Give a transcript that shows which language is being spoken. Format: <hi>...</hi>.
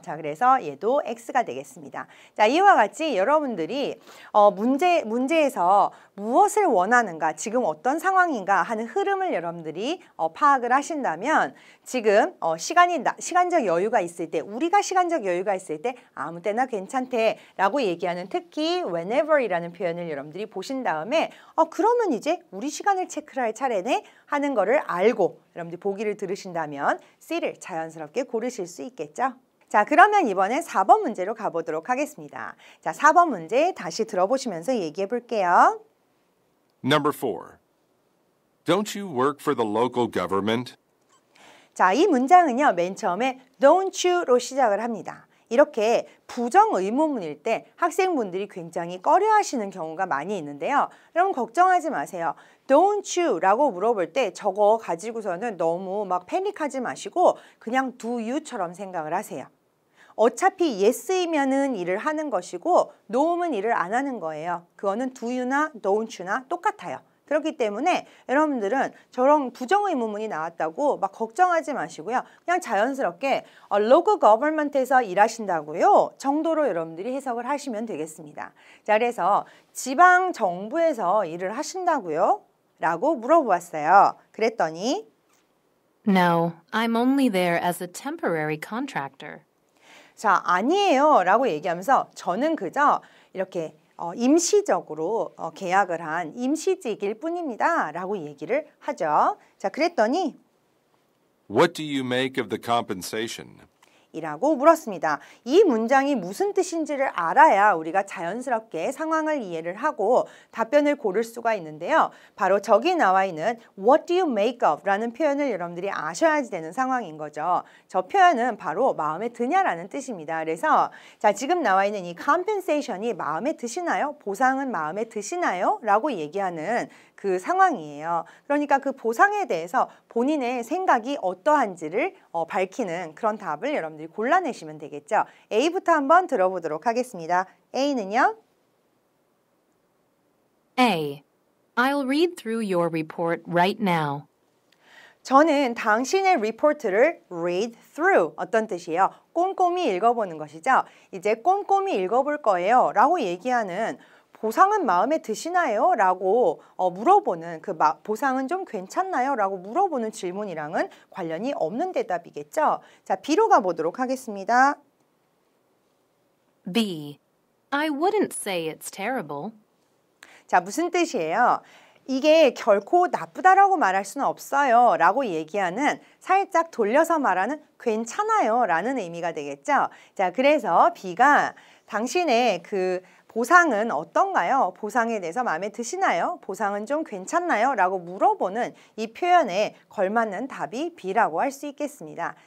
<ko>자, 그래서 얘도 X가 되겠습니다. 자, 이와 같이 여러분들이 문제에서 무엇을 원하는가, 지금 어떤 상황인가 하는 흐름을 여러분들이 파악을 하신다면 지금 시간적 여유가 있을 때, 우리가 시간적 여유가 있을 때 아무 때나 괜찮대 라고 얘기하는 특히 whenever이라는 표현을 여러분들이 보신 다음에 그러면 이제 우리 시간을 체크할 차례네 하는 거를 알고 여러분들이 보기를 들으신다면 C를 자연스럽게 고르실 수 있겠죠. 자, 그러면 이번엔 4번 문제로 가보도록 하겠습니다. 자, 4번 문제 다시 들어보시면서 얘기해 볼게요.</ko> <en>Number 4. Don't you work for the local government?</en> <ko>자, 이 문장은요, 맨 처음에</ko> <en>don't you</en> <ko>로 시작을 합니다. 이렇게 부정 의문문일 때 학생분들이 굉장히 꺼려하시는 경우가 많이 있는데요. 여러분 걱정하지 마세요.</ko> <en>Don't you</en> <ko>라고 물어볼 때 저거 가지고서는 너무 막 패닉하지 마시고 그냥</ko> <en>do you</en> <ko>처럼 생각을 하세요. 어차피 yes이면은 일을 하는 것이고 no면 일을 안 하는 거예요. 그거는</ko> <en>do you</en> <ko>나</ko> <en>don't you</en> <ko>나 똑같아요. 그렇기 때문에 여러분들은 저런 부정의문문이 나왔다고 막 걱정하지 마시고요. 그냥 자연스럽게 local government에서 일하신다고요 정도로 여러분들이 해석을 하시면 되겠습니다. 자, 그래서 지방 정부에서 일을 하신다고요? 라고 물어보았어요. 그랬더니</ko> <en>No, I'm only there as a temporary contractor.</en> <ko>자, 아니에요 라고 얘기하면서 저는 그저 이렇게 임시적으로 계약을 한 임시직일 뿐입니다 라고 얘기를 하죠. 자, 그랬더니</ko> <en>What do you make of the compensation?</en> <ko>이라고 물었습니다. 이 문장이 무슨 뜻인지를 알아야 우리가 자연스럽게 상황을 이해를 하고 답변을 고를 수가 있는데요. 바로 저기 나와 있는</ko> <en>What do you make of?</en> <ko>라는 표현을 여러분들이 아셔야지 되는 상황인 거죠. 저 표현은 바로 마음에 드냐라는 뜻입니다. 그래서 자, 지금 나와 있는 이 compensation이 마음에 드시나요? 보상은 마음에 드시나요? 라고 얘기하는 그 상황이에요. 그러니까 그 보상에 대해서 본인의 생각이 어떠한지를 밝히는 그런 답을 여러분들이 골라내시면 되겠죠. A부터 한번 들어보도록 하겠습니다. A는요?</ko> <en>A. I'll read through your report right now.</en> <ko>저는 당신의 리포트를 read through 어떤 뜻이에요? 꼼꼼히 읽어보는 것이죠. 이제 꼼꼼히 읽어볼 거예요 라고 얘기하는 보상은 마음에 드시나요? 라고 물어보는 그 보상은 좀 괜찮나요? 라고 물어보는 질문이랑은 관련이 없는 대답이겠죠. 자, B로 가보도록 하겠습니다.</ko> <en>B. I wouldn't say it's terrible.</en> <ko>자, 무슨 뜻이에요? 이게 결코 나쁘다라고 말할 수는 없어요 라고 얘기하는 살짝 돌려서 말하는 괜찮아요 라는 의미가 되겠죠. 자, 그래서 B가 당신의 그 보상은 어떤가요? 보상에 대해서 마음에 드시나요? 보상은 좀 괜찮나요? 라고 물어보는 이 표현에 걸맞는 답이 B라고 할 수 있겠습니다.</ko>